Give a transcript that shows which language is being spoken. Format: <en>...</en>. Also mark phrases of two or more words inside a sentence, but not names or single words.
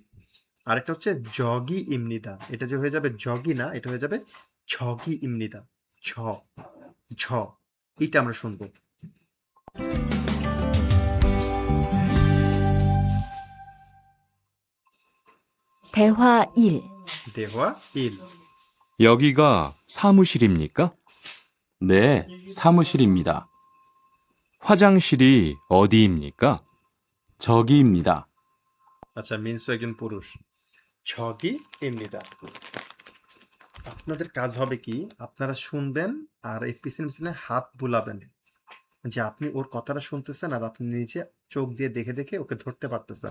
<bn>আরেকটা হচ্ছে</bn> <ko>저기 입니다,</ko> <bn>এটা যে হয়ে যাবে জগি না, এটা হয়ে যাবে</bn> <ko>저기 입니다,</ko> <bn>ঝ ঝ। এটা আমরা শুনবো।</bn> <ko>대화 1. 대화 일. 여기가 사무실입니까? 네, 사무실입니다. 화장실이 어디입니까? 저기입니다.</ko> <bn>আচ্ছা, মিনসু একজন পুরুষ।</bn> <ko>저기 입니다.</ko> <bn>আপনাদের কাজ হবে কি, আপনারা শুনবেন আর এই পিছনে পিছনে হাত বুলাবেন, যে আপনি ওর কথাটা শুনতেছেন আর আপনি নিজে চোখ দিয়ে দেখে দেখে ওকে ধরতে পারতেছেন।</bn>